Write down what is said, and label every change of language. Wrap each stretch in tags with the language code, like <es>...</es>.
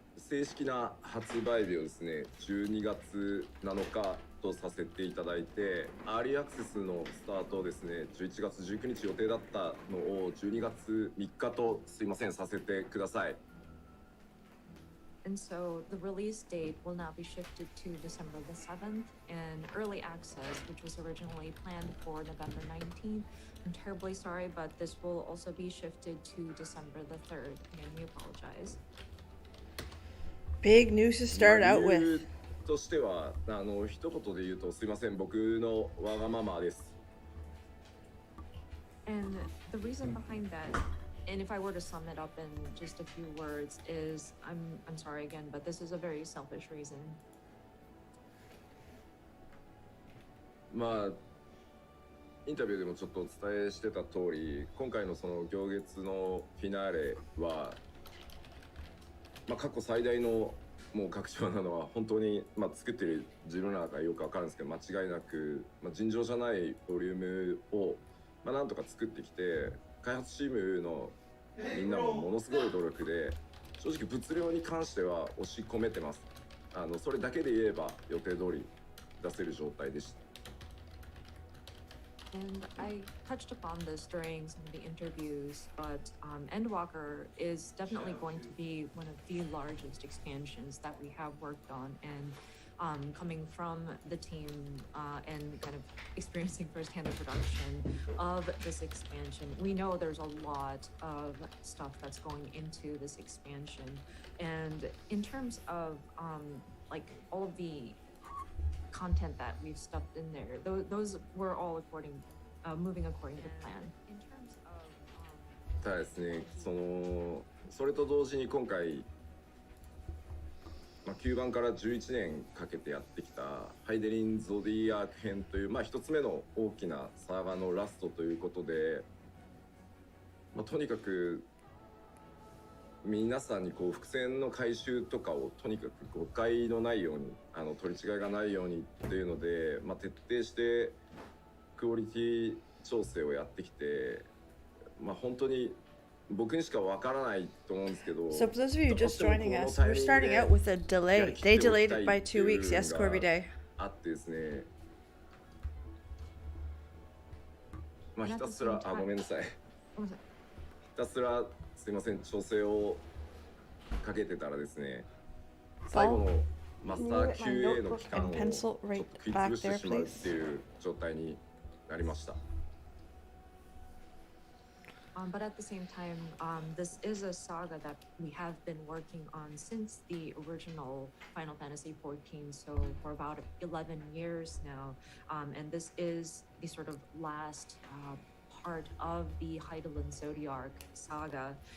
<ja>正式な発売日をですね、12月7日とさせていただいて、アーリーアクセスのスタートをですね、11月19日予定だったのを12月3日とすいません、させてください。</ja> <en>And so the release date will now be shifted to December the 7th, and early access, which was originally planned for November 19th. I'm terribly sorry, but this will also be shifted to December the 3rd, and we apologize. Big news to start out</en> <ja>理由</ja> <en>with.</en> <ja>としては、一言で言うとすいません、僕のわがままです。</ja> <en>And the reason behind that, and if I were to sum it up in just a few words, is I'm sorry again, but this is a very selfish reason.</en> <ja>まあインタビューでもちょっとお伝えしてた通り、今回のその行月のフィナーレは、まあ、過去最大のもう拡張なのは本当に、まあ、作ってる自分らがよくわかるんですけど、間違いなく、まあ、尋常じゃないボリュームを、まあ、なんとか作ってきて、開発チームのみんなもものすごい努力で、正直物量に関しては押し込めてます。それだけで言えば予定通り出せる状態でした。</ja> <en>And I touched upon this during some of the interviews, but Endwalker is definitely going to be one of the largest expansions that we have worked on, and coming from the team and kind of experiencing firsthand the production of this expansion, we know there's a lot of stuff that's going into this expansion. And in terms of like all of the content that we've stuffed in there, those were all moving according to plan. In terms of</en> <ja>ただですね、それと同時に今回、まあ、9番から11年かけてやってきたハイデリン・ゾディアーク編という、まあ、一つ目の大きなサーガのラストということで、まあ、とにかく皆さんにこう伏線の回収とかをとにかく誤解のないように、取り違いがないようにっていうので、まあ、徹底してクオリティ調整をやってきて、まあ、本当に僕にしかわからないと思うんですけど。</ja> <en>So for those of you just joining us, we're starting out with a delay. They delayed it by 2 weeks. Yes, Corby Day.</en> <ja>あってですね。まあひたすらごめんなさい。ひたすらすいません、調整をかけてたらですね、最後のマスター QA の期間をちょっと食い潰してしまうっていう状態になりました。</ja> <en>But at the same time, this is a saga that we have been working on since the original Final Fantasy XIV, so for about 11 years now. And this is the sort of last part of the Heidelin Zodiac saga.</en>